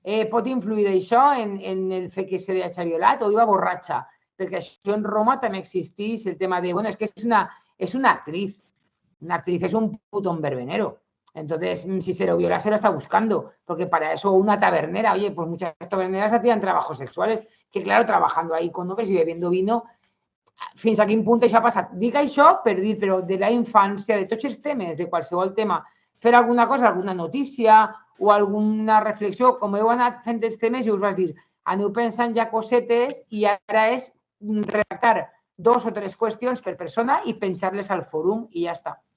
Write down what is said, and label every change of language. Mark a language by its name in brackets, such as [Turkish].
[Catalan] Pot influir això en el fet que se li hagi violat o iba borratxa? Perquè això en Roma també existeix el tema de, és que és una actriz. [Spanish] Una actriz es un putón verbenero. Entonces, si se lo viola, se lo está buscando. Porque para eso una tabernera, oye, pues muchas taberneras hacían trabajos sexuales. Que claro, trabajando ahí con hombres y bebiendo vino, [Catalan] fins a quin punt això ha passat. Dic això per dir, però de la infància, de tots els temes, de qualsevol tema, fer alguna cosa, alguna notícia o alguna reflexió, com heu anat fent els temes i us vas dir, aneu pensant ja cosetes i ara és redactar 2 o 3 qüestions per persona i penjar-les al fòrum i ja està.